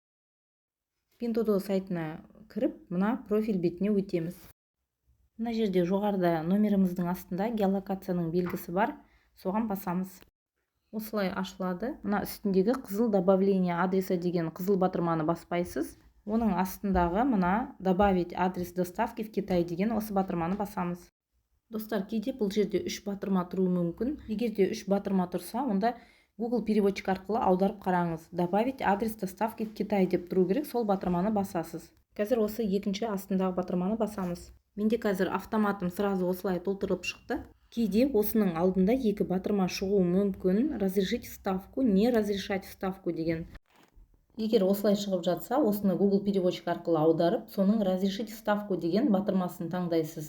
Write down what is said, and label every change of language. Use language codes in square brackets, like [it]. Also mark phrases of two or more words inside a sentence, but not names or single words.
[kk] Pinduoduo сайтына кіріп, мына профиль бетіне өтеміз. Мына жерде жоғарыда номеріміздің астында геолокацияның белгісі бар, соған басамыз. Осылай ашылады. Мына үстіндегі қызыл [ru] добавление адреса [kk] деген қызыл батырманы баспайсыз. Оның астындағы мына [ru] добавить адрес доставки в Китай [kk] деген осы батырманы басамыз. Достар, кейде бұл жерде 3 батырма тұруы мүмкін. Егерде 3 батырма тұрса, онда Google переводчик арқылы аударып қараңыз. [ru] Добавить адрес доставки в Китай [kk] деп тұру керек, сол батырманы басасыз. Қазір осы екінші астындағы батырманы басамыз. Менде қазір автоматым сразу осылай толтырылып шықты. Кейде осының алдында екі батырма шығуы мүмкін. [ru] Разрешить вставку, не разрешать вставку [kk] деген. Егер осылай шығып жатса, осыны Google переводчик арқылы аударып, соның [ru] разрешить вставку [kk] деген батырмасын таңдайсыз.